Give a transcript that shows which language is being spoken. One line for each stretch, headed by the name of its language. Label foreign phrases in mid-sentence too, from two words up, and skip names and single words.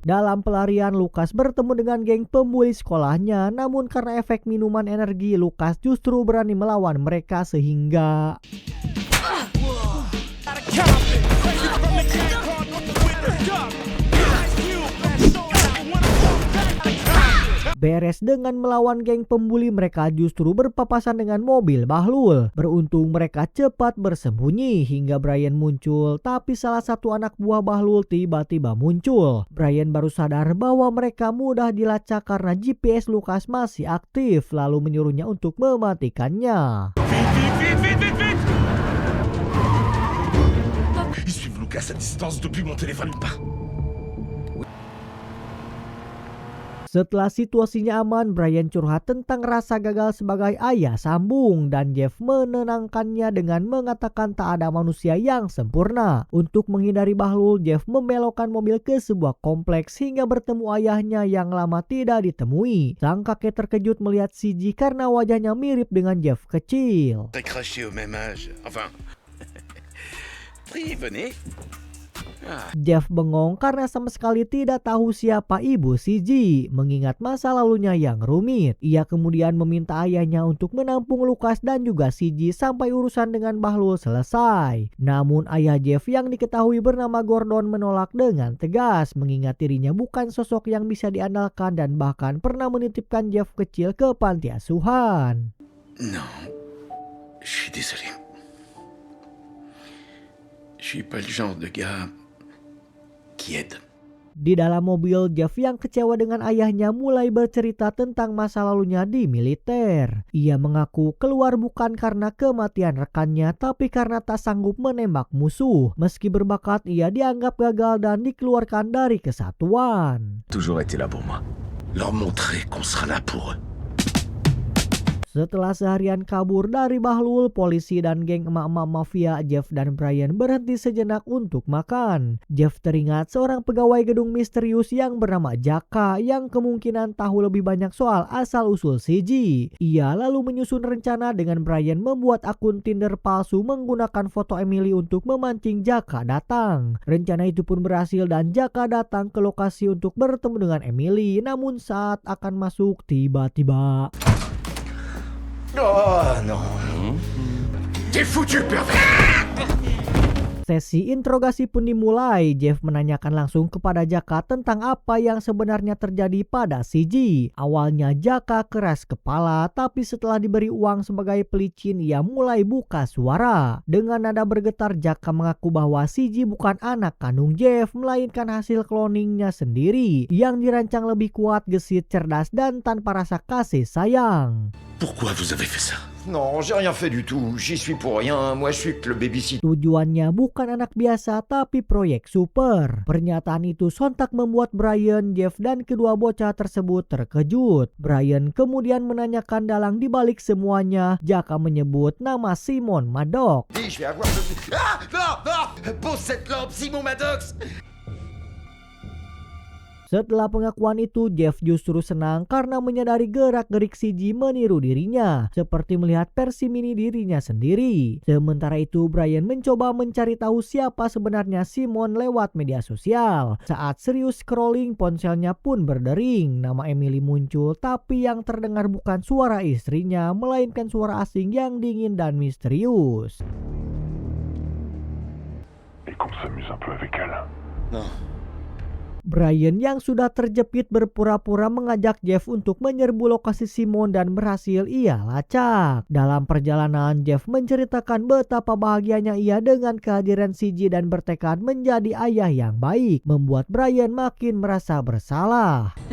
Indonesian: Dalam pelarian, Lucas bertemu dengan geng pembuli sekolahnya, namun karena efek minuman energi, Lucas justru berani melawan mereka sehingga beres dengan melawan geng pembuli, mereka justru berpapasan dengan mobil Bahlul. Beruntung mereka cepat bersembunyi hingga Brian muncul, tapi salah satu anak buah Bahlul tiba-tiba muncul. Brian baru sadar bahwa mereka mudah dilacak karena GPS Lucas masih aktif, lalu menyuruhnya untuk mematikannya.
French: Ils suivent Lucas à distance depuis mon téléphone.
Indonesian: Setelah situasinya aman, Brian curhat tentang rasa gagal sebagai ayah sambung dan Jeff menenangkannya dengan mengatakan tak ada manusia yang sempurna. Untuk menghindari Bahlul, Jeff membelokkan mobil ke sebuah kompleks hingga bertemu ayahnya yang lama tidak ditemui. Sang kakek terkejut melihat CG karena wajahnya mirip dengan Jeff kecil.
French: T'as craché au même âge. Enfin... venez.
Indonesian: Jeff bengong karena sama sekali tidak tahu siapa ibu CG, mengingat masa lalunya yang rumit. Ia kemudian meminta ayahnya untuk menampung Lucas dan juga CG sampai urusan dengan Bahlul selesai. Namun ayah Jeff yang diketahui bernama Gordon menolak dengan tegas, mengingat dirinya bukan sosok yang bisa diandalkan dan bahkan pernah menitipkan Jeff kecil ke panti asuhan.
French: Non, je suis désolé. Je suis pas le genre de gars qui aide.
Indonesian: Di dalam mobil, Jeff yang kecewa dengan ayahnya mulai bercerita tentang masa lalunya di militer. Ia mengaku keluar bukan karena kematian rekannya, tapi karena tak sanggup menembak musuh. Meski berbakat, ia dianggap gagal dan dikeluarkan dari kesatuan.
French: Toujours été là pour moi. Leur montrer qu'on sera là pour eux.
Indonesian: Setelah seharian kabur dari Bahlul, polisi dan geng emak-emak mafia, Jeff dan Brian berhenti sejenak untuk makan. Jeff teringat seorang pegawai gedung misterius yang bernama Jaka yang kemungkinan tahu lebih banyak soal asal-usul CG. Ia lalu menyusun rencana dengan Brian membuat akun Tinder palsu menggunakan foto Emily untuk memancing Jaka datang. Rencana itu pun berhasil dan Jaka datang ke lokasi untuk bertemu dengan Emily, namun saat akan masuk tiba-tiba...
French: Oh non. T'es foutu, pervers.
Indonesian: Sesi interogasi pun dimulai. Jeff menanyakan langsung kepada Jaka tentang apa yang sebenarnya terjadi pada CG. Awalnya Jaka keras kepala, tapi setelah diberi uang sebagai pelicin, ia mulai buka suara. Dengan nada bergetar, Jaka mengaku bahwa CG bukan anak kandung Jeff, melainkan hasil cloningnya sendiri, yang dirancang lebih kuat, gesit, cerdas, dan tanpa rasa kasih sayang.
French: Pourquoi vous avez fait ça? Non, j'ai rien fait du tout. J'y suis pour rien. Moi, je suis que le babysitter.
Indonesian: Tujuannya bukan anak biasa, tapi proyek super. Pernyataan itu sontak membuat Brian, Jeff, dan kedua bocah tersebut terkejut. Brian kemudian menanyakan dalang dibalik semuanya. Jaka menyebut nama Simon Maddox.
French: Je vais avoir le... Ah non, non. Pose cette lampe, Simon Maddox.
Indonesian: Setelah pengakuan itu, Jeff justru senang karena menyadari gerak-gerik CG meniru dirinya, seperti melihat versi mini dirinya sendiri. Sementara itu, Brian mencoba mencari tahu siapa sebenarnya Simon lewat media sosial. Saat serius scrolling, ponselnya pun berdering. Nama Emily muncul, tapi yang terdengar bukan suara istrinya, melainkan suara asing yang dingin dan misterius.
French: Et qu'on s'amuse un peu avec elle. Non.
Indonesian: Brian yang sudah terjepit berpura-pura mengajak Jeff untuk menyerbu lokasi Simon dan berhasil ia lacak. Dalam perjalanan, Jeff menceritakan betapa bahagianya ia dengan kehadiran CG dan bertekad menjadi ayah yang baik, membuat Brian makin merasa bersalah.